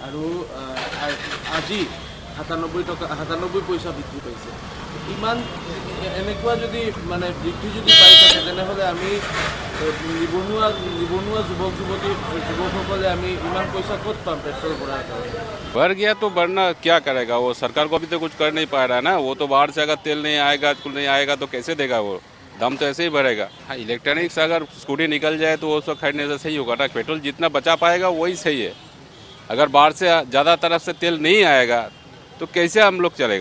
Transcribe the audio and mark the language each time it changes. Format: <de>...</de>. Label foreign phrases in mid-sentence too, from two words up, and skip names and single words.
<as>আৰু আজি 97 পইচা বৃদ্ধি পাইছে। ইমান এনেকুৱা যদি মানে বৃদ্ধি যদি পাই থাকে তেনেহ'লে আমি নিবনুৱা যুৱকসকলে আমি ইমান পইচা ক'ত পাম পেট্ৰল ভৰাৰ কাৰণে?</as> <hi>बढ़ गया तो बढ़ना क्या करेगा वो, सरकार को भी तो कुछ कर नहीं पा रहा है ना। वो तो बाहर से अगर तेल नहीं आएगा, कुछ नहीं आएगा तो कैसे देगा वो, दाम तो ऐसे ही बढ़ेगा। हाँ, इलेक्ट्रॉनिक्स अगर स्कूटी निकल जाए तो वो उसको खरीदने से सही होगा ना। पेट्रोल जितना बचा पाएगा वही सही है। अगर बाहर से ज़्यादा तरफ से तेल नहीं आएगा तो कैसे हम लोग चलेगा?</hi>